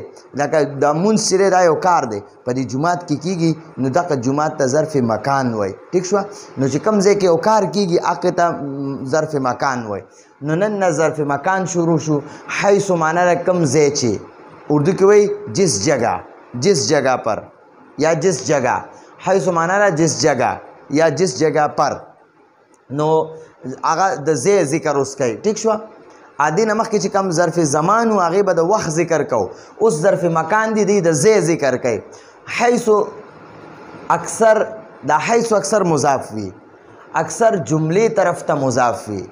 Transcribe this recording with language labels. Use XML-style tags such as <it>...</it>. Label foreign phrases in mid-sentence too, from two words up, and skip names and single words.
<ps>لکه دا منځ چې دی دا یو کار دی په دې جومات کې کېږي، نو دغه جومات ته ظرف مکان وایي، ٹھیک شوه. نو چې کوم ځای کې یو کار کېږي هغې ته ظرف مکان وایي. نو نن نه ظرف مکان شروع شو. حیث معنی ده کوم ځای چې اردو کې وایي</ps> <ur>جس جگہ، جس جگہ پر یا جس جگہ.</ur> <ps>حیث معنی ده</ps> <ur>جس جگہ یا جس جگہ پر.</ur> <ps>نو هغه د ځای ذکر اوس کوي، ټیک شوه. عادي نه مخکې چې کوم ظرف زمان و هغې به د وخت ذکر کو، اوس ظرف مکان دی دی د ځای ذکر کوي. حیث اکثر دا حیث اکثر مضاف وي، اکثر جملې طرف ته مضاف وي.</ps>